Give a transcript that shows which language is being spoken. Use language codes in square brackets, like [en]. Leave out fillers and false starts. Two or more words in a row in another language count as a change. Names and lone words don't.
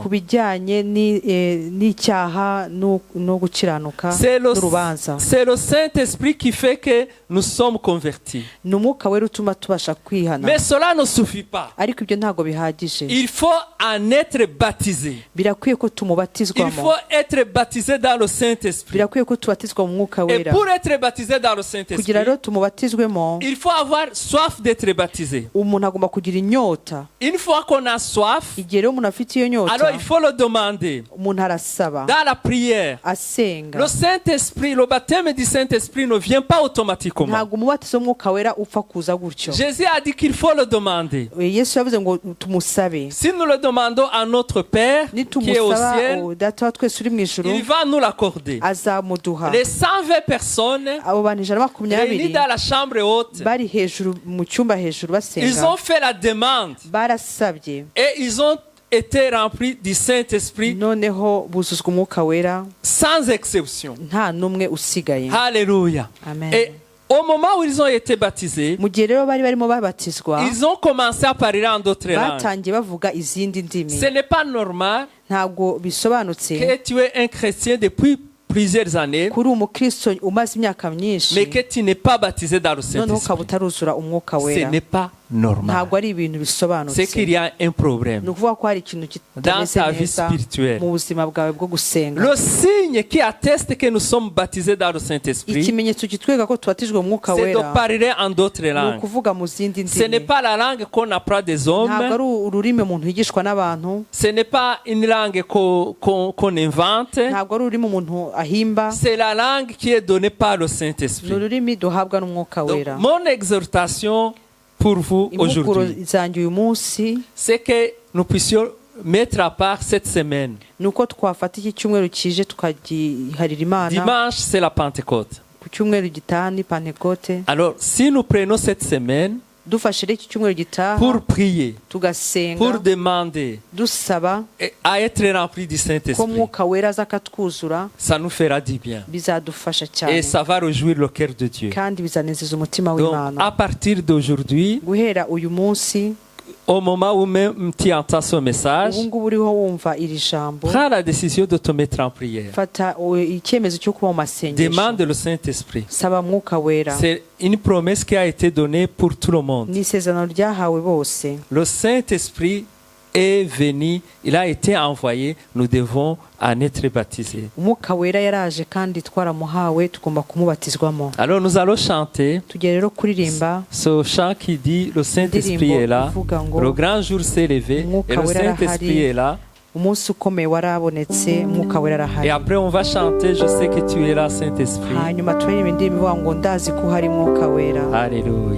[rw] ku bijyanye n'icyaha no gukiranuka n'urubanza. [fr] C'est le Saint-Esprit qui fait que nous sommes convertis. [rw] Ni umwuka wera utuma tubasha kwihana. [fr] Mais cela ne suffit pas. [rw] Ariko ibyo ntabwo bihagije. [fr] Il faut en être baptisé. [rw] Birakwiye ko [fr] Il [rw] tumubatizwamo. [fr] faut être baptisé dans le Saint-Esprit. [rw] Birakwiye ko tubatizwa mu mwuka [fr] Et [rw] wera. [fr] pour être baptisé dans le Saint-Esprit, [rw] Kugira rero tumubatizwemo, [fr] il faut avoir soif d'être baptisé. [rw] umuntu agomba kugira inyota. [fr] Une fois qu'on a soif, [rw] Igihe rero umuntu afite iyo [fr] alors [rw] nyota, [fr] il faut le demander [rw] umuntu arasaba, [fr] dans la prière. [rw] asenga. [fr] Le Saint-Esprit, le baptême du Saint-Esprit ne vient pas automatiquement. [rw] Ntabwo umubatizo w'umwuka wera upfa kuza gutyo. [fr] Jésus a dit qu'il faut le demander. [rw] Yesu yavuze ngo tumusabe. [fr] Si nous le demandons à notre Père qui est au [rw] Nitumusaba [fr] ciel, [rw] data wa twese uri mu ijuru [fr] il va nous l'accorder. [rw] azamuduha. [fr] Les 120 personnes [rw] Abo bantu ijana na [fr] réunies [rw] makumyabiri [fr] dans la chambre haute, [rw] bari hejuru mu cyumba hejuru [fr] ils [rw] basenga [fr] ont fait la demande [rw] barasabye [fr] et ils ont été remplis du Saint-Esprit [rw] noneho buzuzwa umwuka wera [fr] sans exception. [rw] nta n'umwe usigaye. [fr] Alléluia. [rw] Amen. [fr] Et au moment où ils ont été baptisés, [rw] Mu gihe rero bari barimo babatizwa [fr] ils ont commencé à parler en d'autres langues. [rw] batangiye bavuga izindi ndimi. [fr] Ce n'est pas normal [rw] Ntabwo bisobanutse [fr] que tu es un chrétien depuis plusieurs années, [rw] kuri umukristo umaze imyaka myinshi [fr] mais que tu n'es pas baptisé dans le [rw] noneho ukaba [fr] Saint-Esprit. [rw] utaruzura umwuka [fr] Ce [rw] wera. [fr] n'est pas normal. [rw] Ntabwo ari ibintu [fr] C'est [rw] bisobanutse. [fr] qu'il y a un problème [rw] Ni ukuvuga ko hari ikintu [fr] dans [rw] kitameze [fr] ta vie [rw] neza [fr] spirituelle. [rw] mu buzima bwawe bwo gusenga. [fr] Le signe qui atteste que nous sommes baptisés dans le Saint-Esprit, [rw] Ikimenyetso kitwereka ko tubatijwe mu mwuka [fr] c'est de [rw] wera [fr] parler en d'autres [rw] ni [fr] langues. [rw] ukuvuga mu zindi [fr] Ce n'est [rw] ndimi. [fr] pas la langue qu'on apprend des [rw] Ntabwo [fr] hommes. [rw] ari ururimi umuntu yigishwa n'abantu. [fr] Ce n'est pas une langue qu'on invente. [rw] Ntabwo ari ururimi umuntu ahimba. [fr] C'est la langue qui est donnée par le [rw] Ni [fr] Saint-Esprit. [rw] ururimi duhabwa n'umwuka [fr] Donc, [rw] wera. [fr] mon exhortation pour vous [rw] Impuguro [fr] aujourd'hui, [rw] zanjye uyu munsi [fr] c'est que nous puissions mettre à part cette semaine. [rw] ni uko twafata iki cyumweru kije tukagiharira Imana. [fr] Dimanche, c'est la Pentecôte. [rw] Ku cyumweru gitaha ni Pentekote. [fr] Alors, si nous prenons cette semaine [rw] Dufashe rero iki cyumweru gitaha [fr] pour prier, [rw] tugasenga [fr] pour demander [rw] dusaba [fr] à être remplis du [rw] ko [fr] Saint-Esprit, [rw] umwuka wera aza akatwuzura [fr] ça nous fera du bien. [rw] bizadufasha [fr] Et [rw] cyane [fr] ça va réjouir le cœur de Dieu. [rw] kandi bizanezeza umutima [fr] Donc, [rw] w'Imana. [fr] à partir d'aujourd'hui, [rw] Guhera uyu munsi [fr] au moment où même tu entends ce message, [rw] ubu ngubu uriho wumva iri jambo [fr] prends la décision de te mettre en prière. [rw] fata icyemezo cyo kuba mu masengesho. [fr] Demande le Saint-Esprit. [rw] Saba mwuka wera. [fr] C'est une promesse qui a été donnée pour tout le monde. [rw] Ni isezerano ryahawe bose. [fr] Le Saint-Esprit est venu, il a été envoyé, nous devons en être baptisés. [rw] Umwuka wera yaraje kandi twaramuhawe tugomba kumubatizwamo. [fr] Alors nous allons chanter [rw] Tugiye rero kuririmba [fr] ce chant qui dit le Saint-Esprit est là, le grand jour s'est levé et le Saint-Esprit est là. [rw] umunsi ukomeye warabonetse umwuka wera [fr] Et [rw] arahari. [fr] après on va chanter, je sais que tu es là, Saint-Esprit. [rw] Hanyuma turaririmba indirimbo ivuga ngo ndazi ko hari mwuka wera. [fr] Alléluia.